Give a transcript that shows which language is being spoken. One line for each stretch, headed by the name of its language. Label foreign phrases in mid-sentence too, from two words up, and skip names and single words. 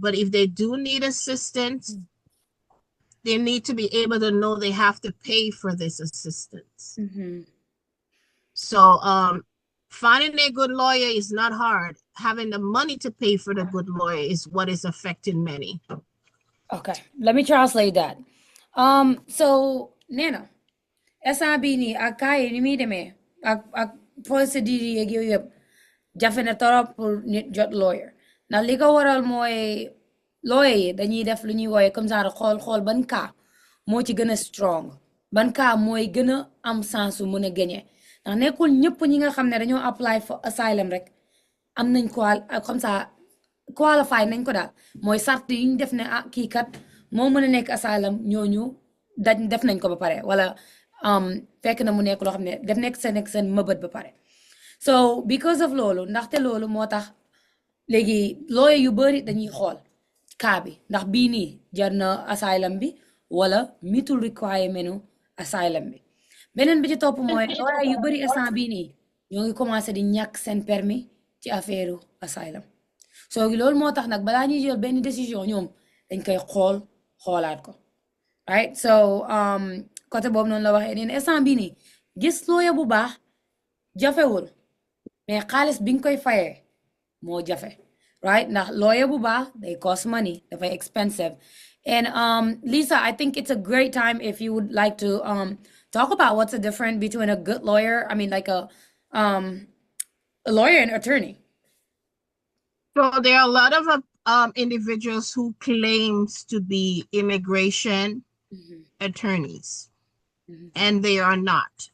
English: But if they do need assistance, they need to be able to know they have to pay for this assistance. So finding a good lawyer is not hard. Having the money to pay for the good lawyer is what is affecting many. Okay, let me translate that.
Wolof: So Nena, SRB ni akay ni mi deme ak procedure yeeg yooyu yëpp jafe na torop pour nit jot lawyer ndax li ko waral mooy lawyer yi dañuy def lu ñuy wooye
French: comme ça
Wolof: xool ban cas moo ci gën a strong ban cas mooy gën a am sensu mën a gagné ndax nekkul ñëpp ñi nga xam ne dañoo
English: apply for asylum
Wolof: rek am nañ
French: comme ça
Wolof: qualify nañ ko daal mooy sart yi ñu def ne kii kat moo mën a nekk asylum ñooñu def nañ ko ba pare wala fekk na mu nekk loo xam ne def nekk seen mëbët ba pare
English: so because of
Wolof: loolu ndaxte loolu moo tax léegi lawyer yu bari dañuy xool cas bi ndax bii nii jar na asylum bi wala mitul
English: requirement asylum
Wolof: bi beneen bi ci topp mooy lawyer yu bari instant bii nii ñoo ngi commencé di ñàkk seen permis ci affaire asylum so loolu moo tax nag balaa ñuy jël benn décision ñoom dañ koy xoolaat ko
English: right so
Wolof: côté boobu noonu la waxee nee na instant bii nii gis lawyer bu baax jafewul mais xaalis bi nga koy fayee moo jafe right ndax lawyer bu baax
English: they cost money
Wolof: dafay
English: expensive and Lisa, I think it's a great time if you would like to talk about what's the difference between a good lawyer, I mean like a lawyer and attorney. So there are a lot of individuals who claims to be immigration attorneys, and they are not.